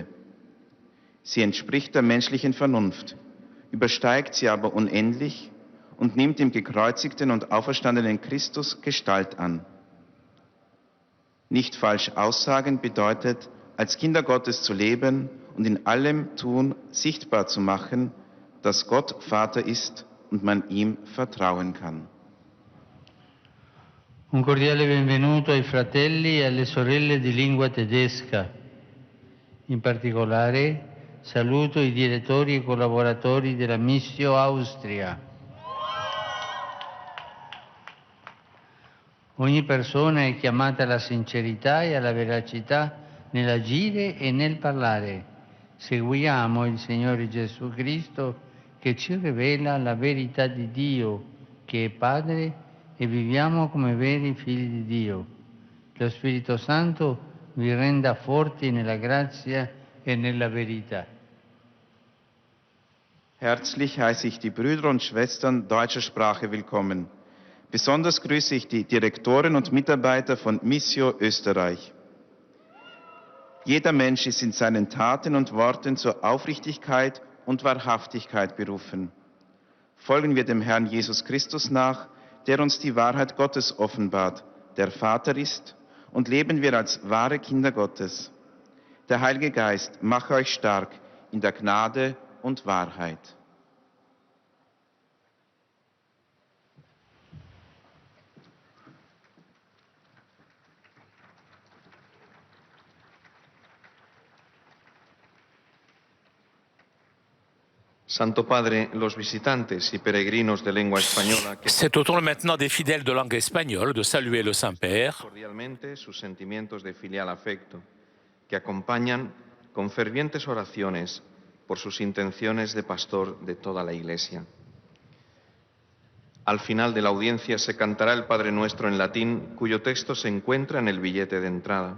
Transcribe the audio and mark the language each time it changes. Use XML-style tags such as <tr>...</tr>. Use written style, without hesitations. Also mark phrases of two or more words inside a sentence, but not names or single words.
<de>Sie entspricht der menschlichen Vernunft, übersteigt sie aber unendlich und nimmt dem gekreuzigten und auferstandenen Christus Gestalt an. Nicht falsch aussagen bedeutet, als Kinder Gottes zu leben und in allem Tun sichtbar zu machen, dass Gott Vater ist und man ihm vertrauen kann.</de> <it>Un cordiale benvenuto ai fratelli e alle sorelle di lingua tedesca. In particolare saluto i direttori e collaboratori della Missio Austria. Ogni persona è chiamata alla sincerità e alla veracità nell'agire e nel parlare. Seguiamo il Signore Gesù Cristo che ci rivela la verità di Dio, che è Padre, e viviamo come veri figli di Dio. Lo Spirito Santo vi renda forti nella grazia e nella verità.</it> <de>Herzlich heiße ich die Brüder und Schwestern deutscher Sprache willkommen. Besonders grüße ich die Direktoren und Mitarbeiter von Missio Österreich. Jeder Mensch ist in seinen Taten und Worten zur Aufrichtigkeit und Wahrhaftigkeit berufen. Folgen wir dem Herrn Jesus Christus nach, der uns die Wahrheit Gottes offenbart, der Vater ist, und leben wir als wahre Kinder Gottes. Der Heilige Geist mache euch stark in der Gnade und Wahrheit.</de> <es>Santo Padre, los visitantes y peregrinos de lengua española que</es> <fr>C'est au tour maintenant des fidèles de langue espagnole de saluer le Saint-Père.</fr> <es>cordialmente sus sentimientos de filial afecto, que acompañan con fervientes oraciones por sus intenciones de pastor de toda la Iglesia. Al final de la audiencia se cantará el Padre Nuestro en latín, cuyo texto se encuentra en el billete de entrada.</es>